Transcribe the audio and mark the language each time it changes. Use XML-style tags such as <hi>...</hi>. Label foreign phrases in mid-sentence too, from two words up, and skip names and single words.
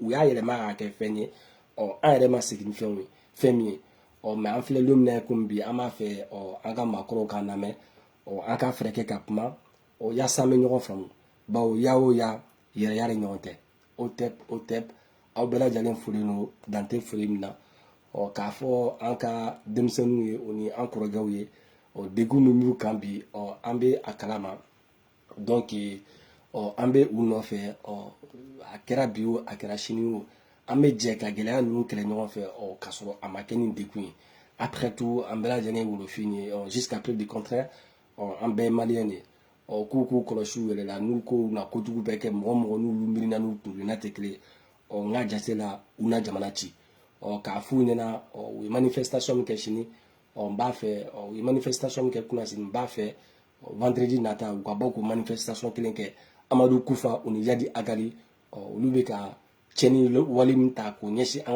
<bm>u y'a yɛlɛma k'a kɛ fɛn ye an yɛrɛ ma segin ni fɛn min ye mɛ an filɛ don min na komi bi an b'a fɛ an ka maakɔrɔw k'a lamɛn an ka fɛɛrɛ kɛ ka kuma yaasa an bɛ ɲɔgɔn faamu bawo ya o ya yɛrɛya de ɲɔgɔn tɛ o tɛ aw bɛɛ lajɛlen foli no dante foli min na k'a fɔ an ka denmisɛnninw ye o ni an kɔrɔkɛw ye degun min b'u kan bi an bɛ a kalama donc an bɛ u nɔfɛ a kɛra bi o a kɛra sini o an bɛ jɛ ka gɛlɛya ninnu kɛlɛ ɲɔgɔn fɛ k'a sɔrɔ a ma kɛ ni degun ye</bm> <fr>après tout</fr> <bm>an bɛɛ lajɛlen ye wolofin ye</bm> <fr>jusqu'à preuve du contraire</fr> <bm>an bɛɛ ye maliyɛn de k'u kɔlɔsi u yɛrɛ la n'u ko na kojugu bɛɛ kɛ mɔgɔ n'olu miirina n'u kungilinna tɛ kelen ye n ka jate la u na jamana ci k'a f'u ɲɛna u ye manifestation min kɛ sini n b'a fɛ u ye manifestation min kɛ kunasini n b'a fɛ vendredi nata u ka bɔ k'o manifestation kelen kɛ amadu kufa u ni yadi agali olu bɛ ka tiɲɛni wale min ta k'o ɲɛsin an</bm>